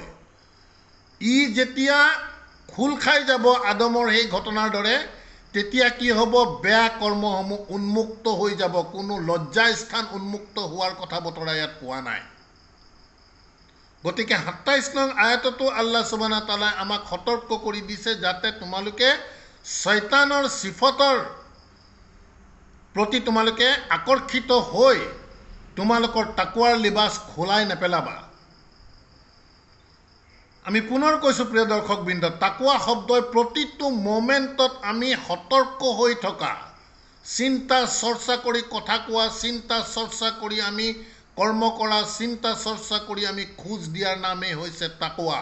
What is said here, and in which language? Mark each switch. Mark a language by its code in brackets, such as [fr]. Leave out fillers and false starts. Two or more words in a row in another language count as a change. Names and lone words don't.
[as] ই যেতিয়া খোল খাই যাব আদমৰ সেই ঘটনাৰ দৰে, তেতিয়া কি হ'ব? বেয়া কৰ্মসমূহ উন্মুক্ত হৈ যাব। কোনো লজ্জাস্থান উন্মুক্ত হোৱাৰ কথা বতৰা ইয়াত কোৱা নাই। গতিকে ২৭ নং আয়াততো [ar] الله سبحانه و تعالى [as] আমাক সতৰ্ক কৰি দিছে, যাতে তোমালোকে শয়তানৰ সিফতৰ প্ৰতি তোমালোকে আকৰ্ষিত হৈ তোমালোকৰ তাকৱাৰ লিবাস খোলাই নেপেলাবা। আমি পুনৰ কৈছোঁ প্ৰিয় দৰ্শকবৃন্দ, তাকৱা শব্দই প্ৰতিটো মোমেণ্টত আমি সতৰ্ক হৈ থকা, চিন্তা চৰ্চা কৰি কথা কোৱা, চিন্তা চৰ্চা কৰি আমি কৰ্ম কৰা, চিন্তা চৰ্চা কৰি আমি খোজ দিয়াৰ নামেই হৈছে তাকৱা।